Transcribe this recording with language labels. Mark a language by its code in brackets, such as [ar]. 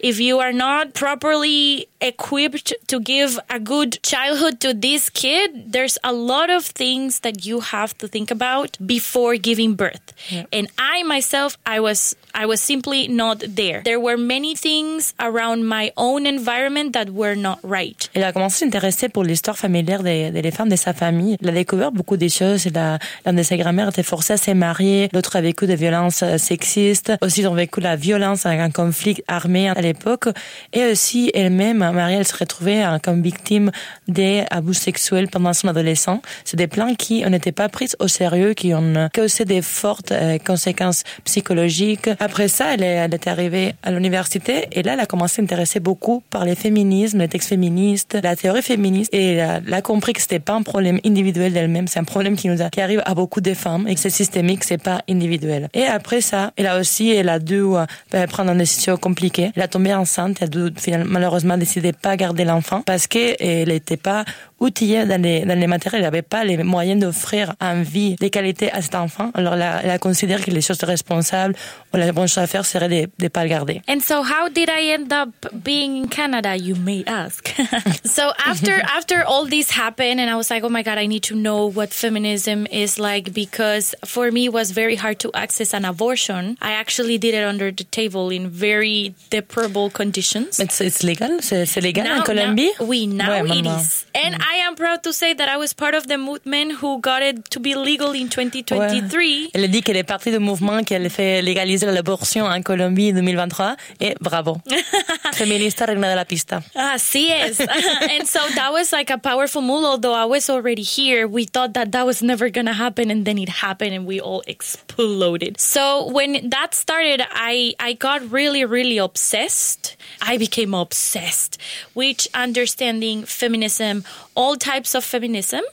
[en] If you are not properly equipped to give a good childhood to this kid, there's a lot of things that you have to think about before giving birth. Yeah. And I myself, I was simply not there. There were many things around my own environment that were not right. [fr] Elle a commencé à s'intéresser pour l'histoire familiale des femmes de sa famille. Elle a découvert beaucoup des choses. L'un de ses grand-mères était forcée à se marier. L'autre a vécu des violences sexistes. Aussi, ils ont vécu la violence avec un conflit armé à l'époque. Et aussi, elle-même, Marie, elle se retrouvait comme victime des abus sexuels pendant son adolescence. C'est des plans qui ont n'étaient pas prises au sérieux, qui ont causé des fortes conséquences psychologiques. Après ça, elle est arrivée à l'université et là, elle a commencé à s'intéresser beaucoup par les féminismes, les textes féministes, la théorie féministe et elle a compris que ce n'était pas un problème individuel d'elle-même, c'est un problème qui arrive à beaucoup de femmes et que c'est systémique, ce n'est pas individuel. Et après ça, elle a dû prendre une décision compliquée. Elle a tombé enceinte, elle a dû finalement, malheureusement décider de ne pas garder l'enfant parce qu'elle n'était pas outillée dans les matériels, elle n'avait pas les moyens d'offrir envie de qualité à cet enfant, alors elle considère que les choses responsables ou la bonne chose à faire serait de ne pas le garder. [en] And so how did I end up being in Canada, you may ask? So after all this happened and I was like, oh my God, I need to know what feminism is like, because for me it was very hard to access an abortion. I actually did it under the table in very deplorable conditions. It's legal? [fr] C'est légal en Colombie? [en] Oui, it is. And I am proud to say that I was part of the movement who got it to be legal in 2023. [fr] Ouais. Elle dit qu'elle est partie du mouvement qui a fait légaliser l'abortion en Colombie en 2023. Et bravo. Féministe, reine de la pista. [es] Así es. [en] And so that was like a powerful move, although I was already here. We thought that was never going to happen, and then it happened and we all exploded. So when that started, I got really, really obsessed. I became obsessed with understanding feminism, all types of feminism.